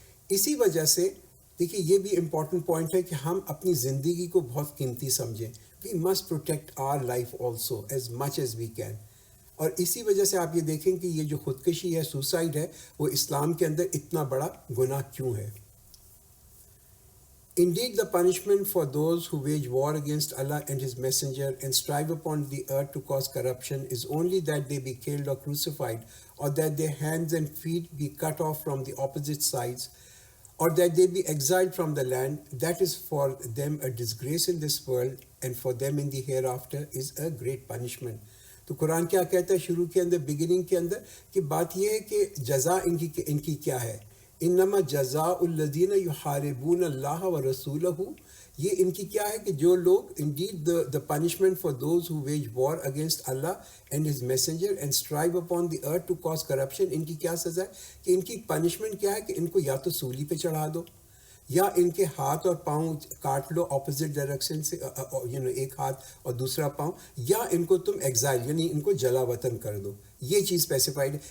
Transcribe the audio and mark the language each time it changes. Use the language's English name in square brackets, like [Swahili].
[Urdu] اسی وجہ سے دیکھیے یہ بھی امپورٹنٹ پوائنٹ ہے کہ ہم اپنی زندگی کو بہت قیمتی سمجھیں. [English] We must protect our life also as much as we can. [Urdu] اور اسی وجہ سے آپ یہ دیکھیں کہ یہ جو خودکشی ہے، سوسائڈ ہے، وہ اسلام کے اندر اتنا بڑا گناہ کیوں ہے. [English] Indeed, the punishment for those who wage war against Allah and His Messenger and strive upon the earth to cause corruption is only that they be killed or crucified, or that their hands and feet be cut off from the opposite sides, or that they be exiled from the land. That is for them a disgrace in this world, and for them in the hereafter is a great punishment. [Urdu] تو قرآن کیا کہتا ہے شروع کے اندر، beginning کے اندر، کہ بات یہ ہے کہ جزا ان کی کیا ہے. [Arabic] انما جزاء الذین یحاربون اللہ ورسولہ، [Urdu] یہ ان کی کیا ہے کہ جو لوگ [English] indeed the punishment for those who wage war against Allah and His Messenger and strive upon the earth to cause corruption، [Urdu] ان کی کیا سزا ہے کہ ان کی پنشمنٹ کیا ہے کہ ان کو یا تو سولی پہ چڑھا دو، یا ان کے ہاتھ اور پاؤں کاٹ لو [English] opposite direction [Urdu] سے، ایک ہاتھ اور دوسرا پاؤں، یا ان کو تم ایگزائل یعنی ان کو جلا وطن کر دو. یہ چیز اسپیسیفائڈ ہے.